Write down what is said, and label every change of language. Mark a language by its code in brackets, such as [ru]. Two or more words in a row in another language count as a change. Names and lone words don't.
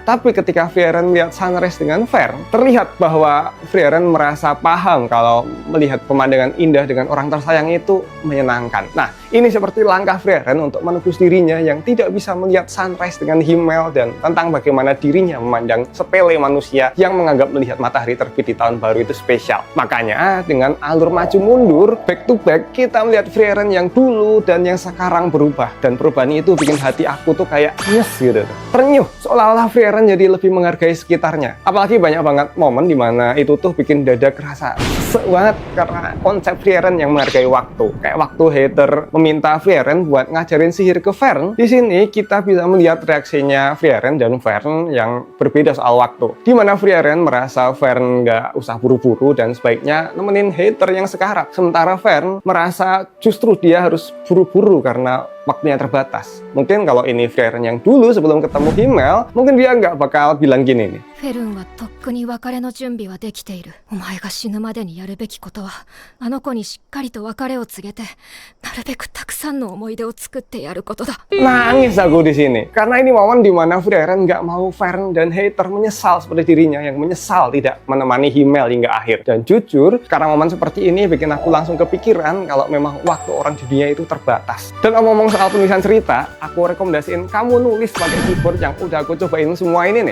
[id] Tapi ketika Frieren melihat sunrise dengan Fern, terlihat bahwa Frieren merasa paham kalau melihat pemandangan indah dengan orang tersayang itu menyenangkan. Nah, ini seperti langkah Frieren untuk menebus dirinya yang tidak bisa melihat sunrise dengan Himmel, dan tentang bagaimana dirinya memandang sepele manusia yang menganggap melihat matahari terbit di tahun baru itu spesial. Makanya dengan alur maju mundur, [en] back to back, [id] kita melihat Frieren yang dulu dan yang sekarang berubah. Dan perubahan itu bikin hati aku tuh kayak nyes gitu. Ternyuh, seolah-olah Frieren jadi lebih menghargai sekitarnya. Apalagi banyak banget momen dimana itu tuh bikin dada kerasa sesek banget karena konsep Frieren yang menghargai waktu. Kayak waktu Heather meminta Frieren buat ngajarin sihir ke Fern. Di sini kita bisa melihat reaksinya Frieren dan Fern yang berbeda soal waktu. Di mana Frieren merasa Fern nggak usah buru-buru dan sebaiknya nemenin hater yang sekarat. Sementara Fern merasa justru dia harus buru-buru karena waktunya terbatas. Mungkin kalau ini Frieren yang dulu sebelum ketemu Himmel, mungkin dia nggak bakal bilang gini nih. [ja] フェルンはとっくに別れの準備はできている。お前が死ぬまでにやるべきことは、あの子にしっかりと別れを告げて、なるべくたくさんの思い出を作ってやることだ。 [id] Nangis aku di sini. Karena ini momen di mana Frieren nggak mau Fern dan hater menyesal seperti dirinya yang menyesal tidak menemani Himmel hingga akhir. Dan jujur, karena momen seperti ini bikin aku langsung kepikiran kalau memang waktu orang di dunia itu terbatas. Dan ngomong soal penulisan cerita, aku rekomendasiin kamu nulis pakai keyboard yang udah aku cobain semua ini nih.